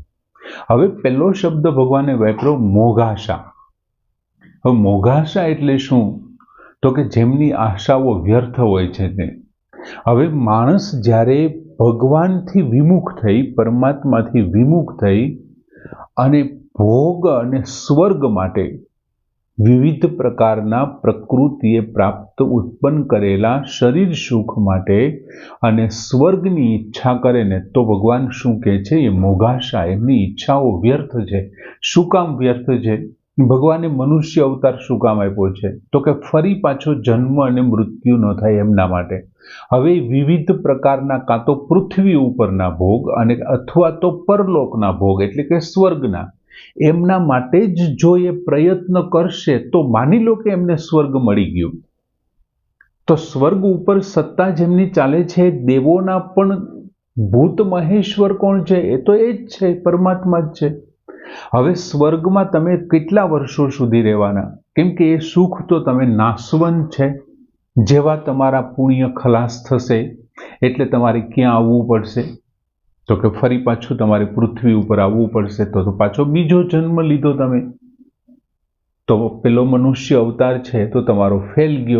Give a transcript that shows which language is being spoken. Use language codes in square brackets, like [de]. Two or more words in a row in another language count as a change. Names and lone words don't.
[gu] હવે પહેલો શબ્દ ભગવાને વાપર્યો મોઘાશા। હવે મોઘાશા એટલે શું? તો કે જેમની આશાઓ વ્યર્થ હોય છે તે। હવે માણસ જ્યારે ભગવાનથી વિમુખ થઈ, પરમાત્માથી વિમુખ થઈ અને ભોગ અને સ્વર્ગ માટે વિવિધ પ્રકારના પ્રકૃતિએ પ્રાપ્ત ઉત્પન્ન કરેલા શરીર સુખ માટે અને સ્વર્ગની ઇચ્છા કરે ને તો ભગવાન શું કહે છે? એ મોઘાશા, એમની ઇચ્છાઓ વ્યર્થ છે। શું કામ વ્યર્થ છે? ભગવાને મનુષ્ય અવતાર શું કામ આપ્યો છે? તો કે ફરી પાછો જન્મ અને મૃત્યુ ન થાય એમના માટે। હવે વિવિધ પ્રકારના કાં તો પૃથ્વી ઉપરના ભોગ અને અથવા તો પરલોકના ભોગ એટલે કે સ્વર્ગના એમના માટે જ જો એ પ્રયત્ન કરશે તો માની લો કે એમને સ્વર્ગ મળી ગયું। તો સ્વર્ગ ઉપર સત્તા જેમની ચાલે છે દેવોના પણ ભૂત મહેશ્વર કોણ છે? એ તો એ જ છે, પરમાત્મા જ છે। હવે સ્વર્ગમાં તમે કેટલા વર્ષો સુધી રહેવાના? કેમ કે એ સુખ તો તમે નાશવંત છે। જેવા તમારા પુણ્ય ખલાસ થશે એટલે તમારે ક્યાં આવવું પડશે? તો કે ફરી પાછું તમારે પૃથ્વી ઉપર આવવું પડશે। તો પાછો બીજો જન્મ લીધો તમે, તો પેલો મનુષ્ય અવતાર છે તો તમારો ફેલ ગયો।